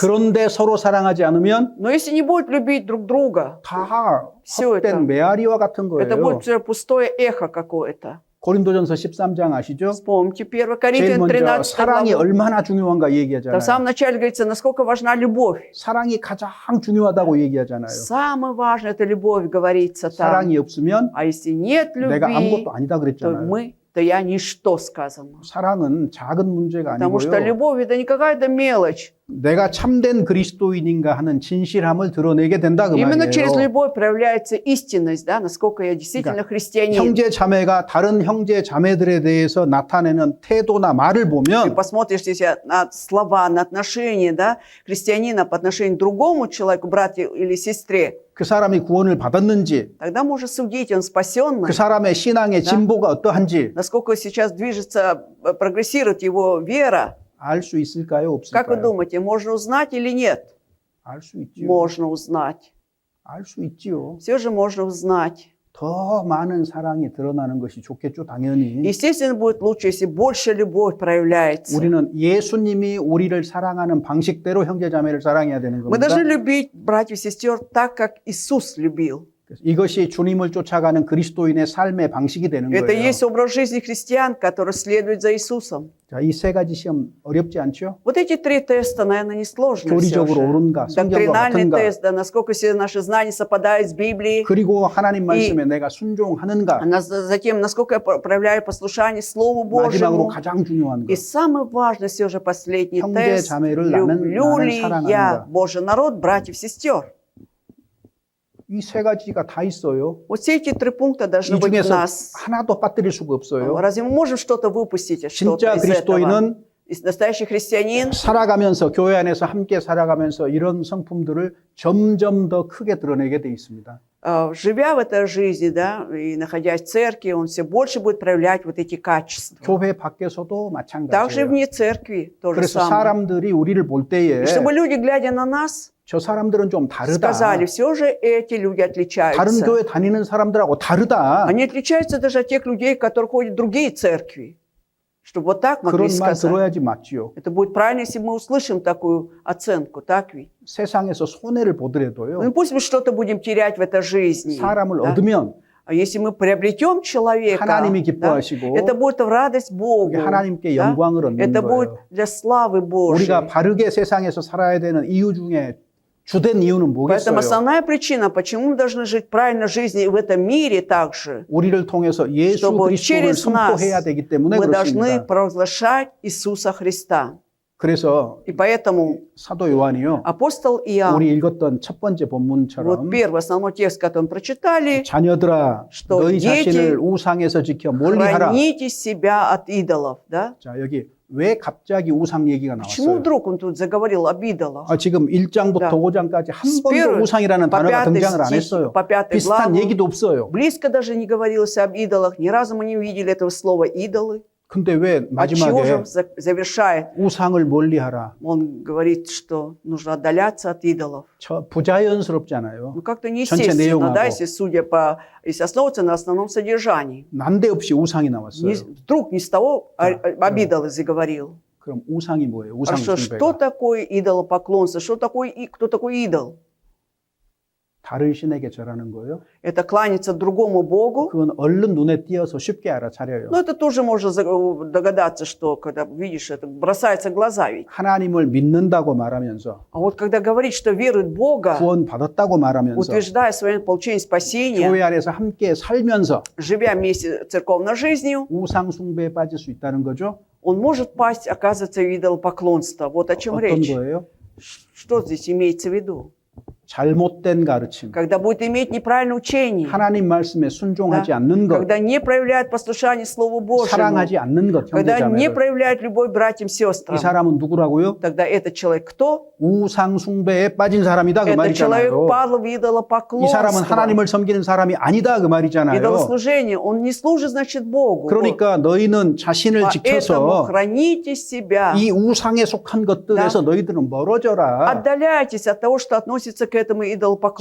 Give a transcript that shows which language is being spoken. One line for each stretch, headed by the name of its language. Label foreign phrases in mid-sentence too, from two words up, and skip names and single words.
Korean: 그런데 서로 사랑하지 않으면
Russian: Но если не будет любить друг друга,
Korean: 다
Russian: Всё это.
Korean: 헛된 메아리와 같은
Russian: это
Korean: 거예요.
Russian: будет все пустое эхо какое-то.
Korean: 고린도전서 13장 아시죠?
Russian: Вспомните 1
Korean: 제일
Russian: Коринфянам
Korean: 먼저
Russian: 13
Korean: 사랑이
Russian: главу.
Korean: 얼마나 중요한가
Russian: Там в
Korean: 얘기하잖아요.
Russian: самом начале говорится, насколько важна любовь.
Korean: 사랑이 가장 중요하다고 얘기하잖아요.
Russian: Самое важное – это любовь, говорится там.
Korean: 사랑이 없으면
Russian: А если нет
Korean: 내가
Russian: любви,
Korean: 아무것도 아니다
Russian: то
Korean: 그랬잖아요.
Russian: то я ничто сказано.
Korean: 사랑은 작은 문제가
Russian: Потому что
Korean: 아니고요.
Russian: любовь – это не какая-то мелочь.
Korean: 내가 참된 그리스도인인가 하는 진실함을 드러내게 된다 그
Russian: Именно через
Korean: 말이에요.
Russian: любовь проявляется истинность, да, насколько я действительно христианин.
Korean: 형제 자매가 다른 형제 자매들에 대해서 나타내는 태도나 말을
Russian: Ты
Korean: 보면
Russian: посмотришь здесь на слова, на отношения, да, христианина по отношению к другому человеку, брату или сестре,
Korean: 그 사람이 구원을 받았는지,
Russian: тогда можно судить, он спасенный,
Korean: 그 사람의 신앙의 진보가 어떠한지
Russian: насколько сейчас движется, прогрессирует его вера.
Korean: 알 수 있을까요?
Russian: Как вы
Korean: 없을까요?
Russian: думаете, можно узнать или нет?
Korean: 알 수 있지요.
Russian: Можно узнать.
Korean: 알 수 있지요.
Russian: Все же можно узнать.
Korean: 더 많은 사랑이 드러나는 것이 좋겠죠, 당연히.
Russian: Естественно, будет лучше, если больше любовь проявляется.
Korean: 우리는 예수님이 우리를 사랑하는 방식대로 형제 자매를 사랑해야 되는
Russian: Мы
Korean: 겁니다.
Russian: должны любить братьев и сестер так, как Иисус любил.
Korean: 그래서 이것이 주님을 쫓아가는 그리스도인의 삶의 방식이 되는
Russian: Это и
Korean: 거예요.
Russian: есть образ жизни христиан, который следует за Иисусом.
Korean: 자, 이 세 가지 시험 어렵지 않죠?
Russian: Вот эти три теста, наверное, несложны.
Korean: 교리적으로 옳은가, 성경과
Russian: Доктринальный
Korean: 같은가,
Russian: тест, да, насколько все наши знания совпадают с Библией.
Korean: 그리고 하나님 말씀에 내가 순종하는가,
Russian: Затем, насколько я проявляю послушание Слову
Korean: 마지막으로
Russian: Божьему.
Korean: 가장 중요한
Russian: И
Korean: 것,
Russian: самый важный все же последний
Korean: 형제
Russian: тест.
Korean: 자매를
Russian: Люблю
Korean: 나는
Russian: ли
Korean: 사랑하는가.
Russian: я Божий народ, братьев, сестер?
Korean: 이 세 가지가 다 있어요.
Russian: Вот все эти три пункта должны
Korean: 이
Russian: быть в
Korean: 중에서
Russian: нас.
Korean: 하나도 빠뜨릴 수가 없어요.
Russian: Разве мы можем что-то выпустить, что-то
Korean: 진짜
Russian: из этого?
Korean: 그리스도인은
Russian: И настоящий христианин,
Korean: 살아가면서 교회 안에서 함께 살아가면서 이런 성품들을 점점 더 크게 드러내게 돼 있습니다.
Russian: живя в этой жизни, да, и находясь в церкви, он все больше будет проявлять вот эти качества.
Korean: 교회 밖에서도
Russian: Также и
Korean: 마찬가지예요.
Russian: вне церкви то же
Korean: 그래서
Russian: самое.
Korean: 사람들이 우리를 볼 때에
Russian: И чтобы люди, глядя на нас,
Korean: 저 사람들은 좀 다르다.
Russian: сказали, все же эти люди
Korean: 다른
Russian: отличаются.
Korean: 교회 다니는 사람들하고 다르다.
Russian: Они отличаются даже от тех людей, которые ходят в другие церкви. Чтобы вот так могли
Korean: 그런 말
Russian: сказать.
Korean: 들어야지 맞지요.
Russian: Это будет правильно, если мы услышим такую оценку, так ведь?
Korean: 세상에서 손해를 보더라도요.
Russian: Ну, пусть мы что-то будем терять в этой жизни.
Korean: 사람을
Russian: да?
Korean: 얻으면
Russian: А если мы приобретем человека,
Korean: 하나님이
Russian: да,
Korean: 기뻐하시고
Russian: это будет в радость Богу.
Korean: 그게 하나님께
Russian: да?
Korean: 영광을 얻는
Russian: Это будет
Korean: 거예요.
Russian: для славы Божьей.
Korean: 우리가 바르게 세상에서 살아야 되는 이유 중에 주된 이유는
Russian: Поэтому
Korean: 뭐겠어요?
Russian: основная причина, почему мы должны жить правильно жизни в этом мире также,
Korean: 우리를 통해서 예수
Russian: чтобы
Korean: 그리스도를
Russian: через нас
Korean: 선포해야 되기 때문에
Russian: мы должны
Korean: 그렇습니다.
Russian: провозглашать Иисуса Христа.
Korean: 그래서
Russian: И поэтому
Korean: 사도 요한이요.
Russian: апостол Иоанн,
Korean: 우리 읽었던 첫 번째
Russian: вот
Korean: 본문처럼
Russian: первый основной текст, который мы прочитали,
Korean: 자녀들아
Russian: что
Korean: 너희
Russian: дети,
Korean: 자신을 우상에서 지켜 멀리하라.
Russian: храните себя от идолов. Да?
Korean: 자, 여기 왜 갑자기 우상 얘기가
Russian: Почему
Korean: 나왔어요?
Russian: вдруг он тут заговорил об идолах?
Korean: 지금 1장부터
Russian: Да.
Korean: 5장까지 한
Russian: С
Korean: 번도
Russian: первой
Korean: 우상이라는
Russian: по
Korean: 단어가
Russian: пятый
Korean: 등장을 안
Russian: стих,
Korean: 했어요.
Russian: по пятый
Korean: 비슷한
Russian: главу,
Korean: 얘기도 없어요.
Russian: близко даже не говорилось об идолах. Ни разу мы не увидели этого слова «идолы».
Korean: 근데 왜
Russian: От чего же
Korean: 마지막에
Russian: завершает?
Korean: 우상을 멀리하라?
Russian: Он говорит, что нужно отдаляться от идолов.
Korean: 부자연스럽잖아요.
Russian: Ну, как-то
Korean: 전체
Russian: неестественно,
Korean: 내용하고.
Russian: да, если основываться на основном содержании.
Korean: 난데없이 우상이 나왔어요.
Russian: Вдруг не с того Да, об идолах заговорил.
Korean: 그럼 우상이 뭐예요? 우상
Russian: Хорошо, что
Korean: 숭배가.
Russian: такое идолопоклонство? Кто такой идол?
Korean: 다른 신에게 절하는 거예요.
Russian: Это кланяться другому Богу.
Korean: 그건 얼른 눈에 띄어서 쉽게 알아차려요.
Russian: Но это тоже можно догадаться, что когда видишь это, бросается в глаза ведь.
Korean: 하나님을 믿는다고 말하면서
Russian: А вот когда говорит, что верует в Бога,
Korean: 구원 받았다고 말하면서
Russian: утверждая свое получение спасения,
Korean: 교회 안에서 함께 살면서
Russian: живя вместе церковной жизнью,
Korean: 우상 숭배에 빠질 수 있다는 거죠.
Russian: он может пасть, оказывается, в идолопоклонство. Вот о чем
Korean: 어떤
Russian: речь.
Korean: 거예요?
Russian: Что здесь имеется в виду?
Korean: 잘못된 가르침.
Russian: Когда будет иметь неправильное учение,
Korean: 하나님 말씀에 순종하지
Russian: Да.
Korean: 않는 것,
Russian: когда не проявляет послушание Слову Божьему,
Korean: 사랑하지 않는 것,
Russian: когда не
Korean: 형제자매를.
Russian: проявляет любовь к братьям и сестрам,
Korean: 이 사람은 누구라고요?
Russian: тогда этот человек кто?
Korean: 우상 숭배에 빠진 사람이다 그
Russian: Этот человек
Korean: 말이잖아요.
Russian: падал в
Korean: 이 사람은
Russian: идолопоклонство.
Korean: 하나님을 섬기는 사람이 아니다 그 말이잖아요.
Russian: Идолослужение, он не служит, значит, Богу.
Korean: 그러니까 너희는 자신을
Russian: Поэтому
Korean: 지켜서
Russian: храните себя,
Korean: 이 우상에 속한 것들에서 너희들은 멀어져라.
Russian: отдаляйтесь от того, что относится к этому
Korean: 즉
Russian: идолопоклонству.